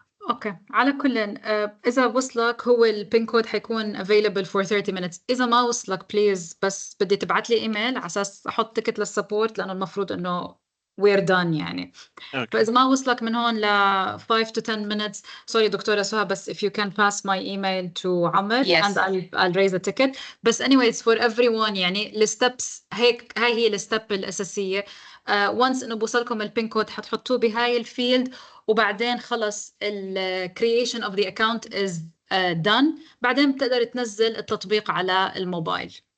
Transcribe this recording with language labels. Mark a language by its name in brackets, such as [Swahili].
[Arabic] اوكي، على كل اذا وصلك هو البين كود حيكون [English] available for 30 minutes. [Arabic] اذا ما وصلك بليز بس بدي تبعت لي ايميل على اساس احط تكت للسبورت، لانه المفروض انه [English] we're done [Arabic] يعني. اوكي فإذا ما وصلك من هون ل [English] 5 to 10 minutes، sorry دكتورة سهى، بس if you can pass my email to عمر Yes. and I'll raise a ticket. [Arabic] بس [English] anyways for everyone، [Arabic] يعني الستبس هيك، هاي هي الستب الأساسية. once إنه بوصلكم البين كود حتحطوه بهاي الفيلد، وبعدين خلص ال [English] creation of the account is done. [Arabic] بعدين بتقدر تنزل التطبيق على الموبايل.